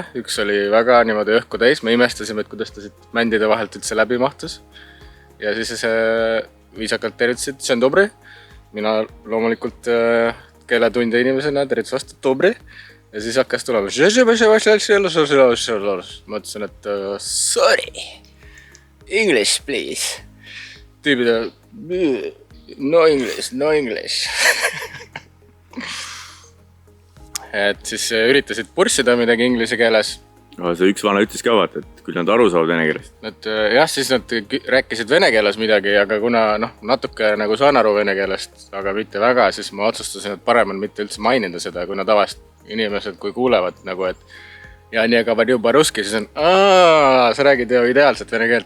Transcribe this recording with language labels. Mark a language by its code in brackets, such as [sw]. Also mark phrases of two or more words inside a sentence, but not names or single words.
[et] Üks oli väga niimoodi õhku täis. Me imestasime, et kuidas ta siit mändide vahelt üldse läbi mahtus. Ja siis viisakalt tervitasid, see on dobri. Mina loomulikult keeletundja inimesena tervitas vastu dobri. Ja siis hakkas tulema. Ma ütlesin, et [en] sorry, English please. [et] Tüübid [en] no English. [et] Et siis üritasid purssida midagi inglise keeles. No, see üks vana ütles ka vaata, et küll nad aru saavad vene keelest. Jah, siis nad rääkisid vene keeles midagi, aga kuna natuke nagu saan aru vene keelest, aga mitte väga, siis ma otsustasin, et parem on mitte üldse mainida seda, kuna tavast inimesed, kui kuulevad nagu, et ja nii aga paruski, siis on sa räägid ju ideaalselt vene keelt.